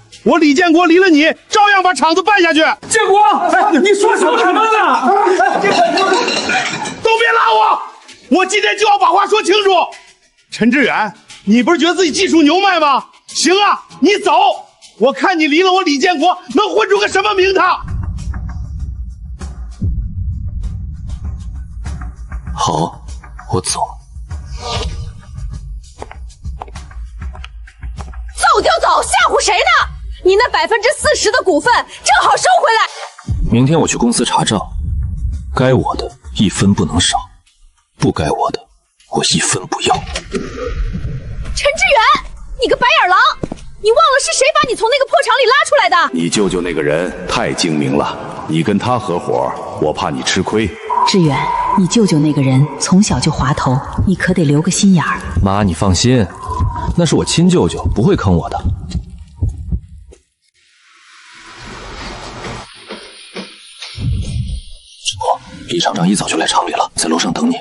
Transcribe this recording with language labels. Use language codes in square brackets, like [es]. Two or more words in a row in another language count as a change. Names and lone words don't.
[zh] 我李建國離了你，照樣把廠子辦下去。建國，你說什么呢？都別拉我！我今天就要把話說清楚。陳志遠，你不是覺得自己技術牛邁嗎？行啊，你走，我看你離了我李建國能混出個什麼名堂。好，我走。走就走，吓唬誰呢？你那40%的股份正好收回来。明天我去公司查账，該我的1分不能少，不該我的我1分不要。陳志遠，你個白眼狼，你忘了是誰把你從那個破廠裡拉出來的？你舅舅那個人太精明了，你跟他合夥，我怕你吃虧。志遠，你舅舅那個人從小就滑頭，你可得留個心眼兒。媽，你放心，那是我親舅舅，不會坑我的。志国，李廠長一早就來廠裡了，在樓上等你。